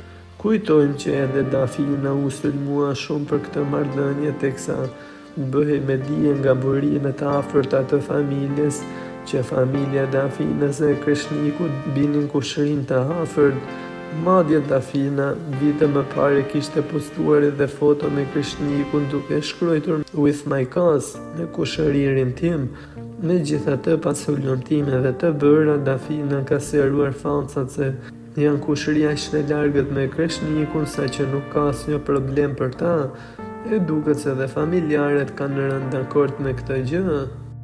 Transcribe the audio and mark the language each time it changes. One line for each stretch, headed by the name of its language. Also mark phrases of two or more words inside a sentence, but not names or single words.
Albanian: Kujtojmë që edhe Dafina u sulmua shumë për këtë marrëdhënie, teksa bëhej me dije nga burimet të afërta të familjes që familja e Dafinës e Kreshnikut binin kushërin të afërt. Madje Dafina vite më parë kishte postuar edhe foto me Kreshnikun duke shkruar
English: "With my cuz",
Albanian: me kushëririn tim. Megjithatë, pas hulumtimeve të bëra, Dafina ka sqaruar fansat se janë kushëri aq të largët me Kreshnikun saqë nuk ka asnjë problem për ta. E duket se edhe familjarët kanë rënë dakord me këtë gjë.